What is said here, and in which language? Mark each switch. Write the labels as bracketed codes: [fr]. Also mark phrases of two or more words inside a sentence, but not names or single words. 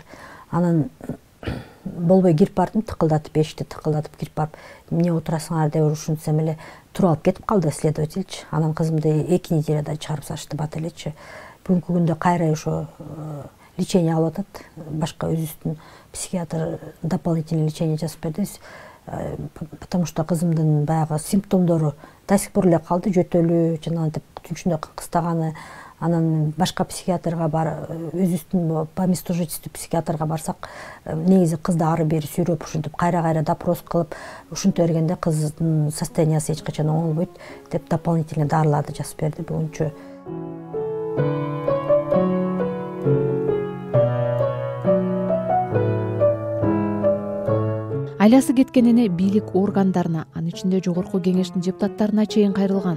[ky] Анан болбой кирип бардым, тыкылдатып, эшикти тыкылдатып кирип барып, эмне отурасыңар деп ушинтсем эле туруп алып кетип калды следовательчи. Анан кызымды 2 неделяда чыгарып салышты бат элечи. Бүгүнкү күндө кайра ошо лечение алып атат. Башка өзүбүздүн психиатр [ru] дополнительный лечение [ky] жазып берди. [ru] Потому что [ky] кызымдын баягы симптомдору [ru] до сих пор [ky] эле калды, жөтөлүү, жанагынтип түнчүндө кыстаганы. Анан башка психиатрга өзүбүздүн [ru] по месту жительству [ky] психиатрга барсак, негизи кызды ары бери сүйрөп, ушинтип кайра допрос кылып, ушинте бергенде кыздын состояниясы эч качан оңолбойт деп дополнительный дарыларды жазып берди бүгүнчө. Айласы кеткенине бийлик органдарына, анын ичинде жогорку кеңештин депутаттарына чейин кайрылган.